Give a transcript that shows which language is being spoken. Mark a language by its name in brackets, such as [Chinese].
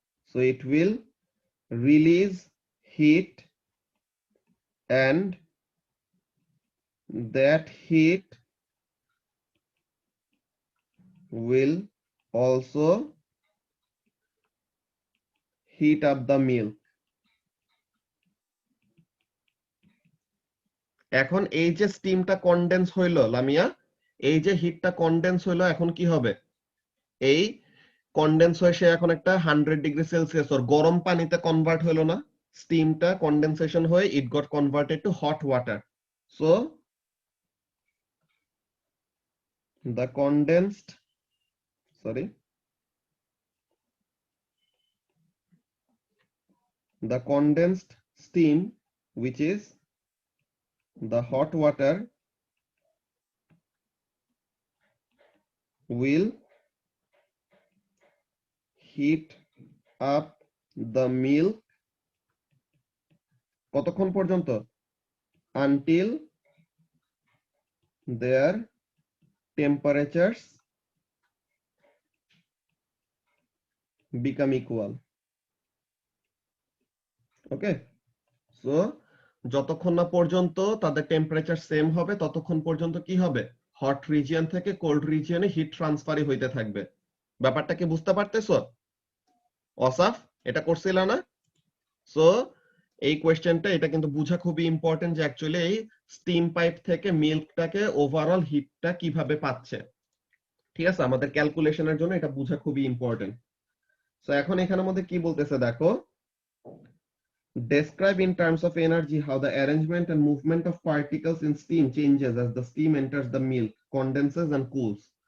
[English] So it will release heat and that heat will also heat up the milk। [Bangla] এখন এই যে স্টিমটা condense হইলো লামিয়া, এই যে হিটটা কনডেন্স হইলো, এখন কি হবে, এই কনডেন্স হয়ে সে এখন একটা 100 ডিগ্রি সেলসিয়াস ওর গরম পানিতে কনভার্ট হইলো না, স্টিমটা কনডেনসেশন হয়ে [English] It got converted to hot water. So the condensed sorry the condensed steam, which is the hot water, will heat up the milk [Bangla] কতক্ষণ পর্যন্ত, [English] until their temperatures become equal। [Bangla] Okay, so যতক্ষণ না পর্যন্ত তাদের temperature same হবে ততক্ষণ পর্যন্ত কি হবে, হট রিজিয়ন থেকে কোল্ড রিজিয়নে হিট ট্রান্সফারই হইতে থাকবে। ব্যাপারটা কি বুঝতে পারতেছো অসাফ, এটা করছিল না? সো এই কোয়েশ্চেনটা, এটা কিন্তু বুঝা খুবই ইম্পর্টেন্ট, যে অ্যাকচুয়ালি এই স্টিম পাইপ থেকে মিল্কটাকে ওভারঅল হিটটা কিভাবে পাচ্ছে। ঠিক আছে, আমাদের ক্যালকুলেশনের জন্য এটা বুঝা খুবই ইম্পর্টেন্ট। সো এখন এখানের মধ্যে কি বলতেছে দেখো, [English] describe in terms of energy how the arrangement and movement of particles in steam changes as the steam enters the milk, condenses and cools।